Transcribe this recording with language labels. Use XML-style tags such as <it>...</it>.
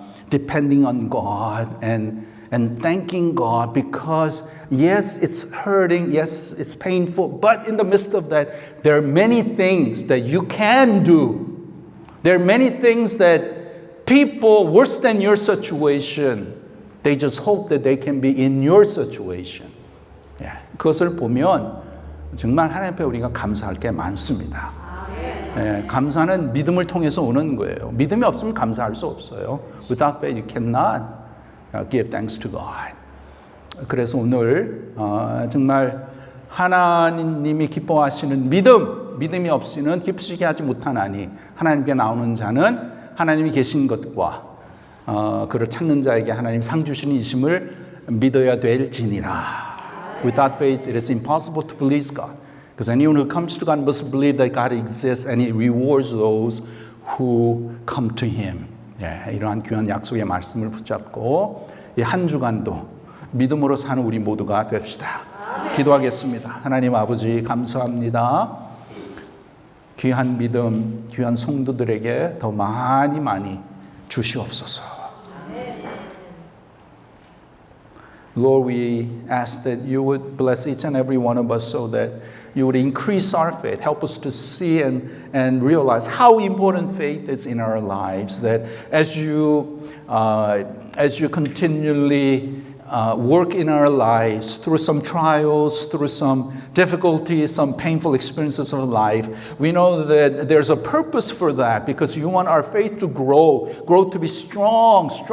<en>depending on God and thanking God, because yes, it's hurting, yes, it's painful, but in the midst of that, there are many things that you can do. There are many things that people worse than your situation, they just hope that they can be in your situation.</en> <ko>그것을 보면 정말 하나님 앞에 우리가 감사할 게 많습니다. 감사는 믿음을 통해서 오는 거예요. 믿음이 없으면 감사할 수 없어요.</ko> <en>Without faith, you cannot give thanks to God.</en> <ko>그래서 오늘 정말 하나님이 기뻐하시는 믿음이 없이는 기쁘시게 하지 못하나니 하나님께 나오는 자는 하나님이 계신 것과 그를 찾는 자에게 하나님 상 주시는 이심을 믿어야 될지니라.</ko> <en>Without faith, it is impossible to please God. Because anyone who comes to God must believe that God exists and He rewards those who come to Him.</en> <ko>예, 이러한 귀한 약속의 말씀을 붙잡고 이 한 주간도 믿음으로 사는 우리 모두가 됩시다. 기도하겠습니다. 하나님 아버지 감사합니다. 귀한 믿음, 귀한 성도들에게 더 많이 주시옵소서.</ko> <en>Lord, we ask that you would bless each and every one of us so that you would increase our faith. Help us to see and realize how important faith is in our lives. That as you continually work in our lives through some trials, through some difficulties, some painful experiences of life, we know that there's a purpose for that because you want our faith to grow to be strong</en>